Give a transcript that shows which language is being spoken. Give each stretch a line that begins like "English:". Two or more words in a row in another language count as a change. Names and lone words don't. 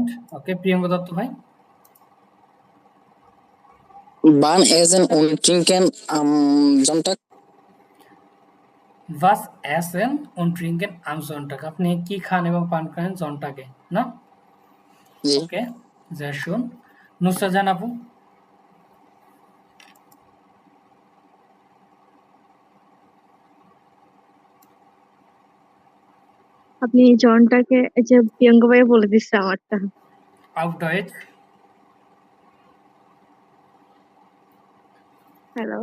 Bangla: ওকে, প্রিয়ঙ্ক দত্ত ভাই।
German: Wann essen und trinken am Sonntag? Was essen und trinken am Sonntag?
Bangla: আপনি কি খান এবং পান করেন জনটাগে, না? জি। ওকে,
German: sehr schön.
Bangla: নুসরাত জাহান আপু? আপনি জনটাকে এই যে প্রিয়ঙ্কা ভাই বলে দিচ্ছে আমারটা।
German: Auf Deutsch?
Bangla: হ্যালো,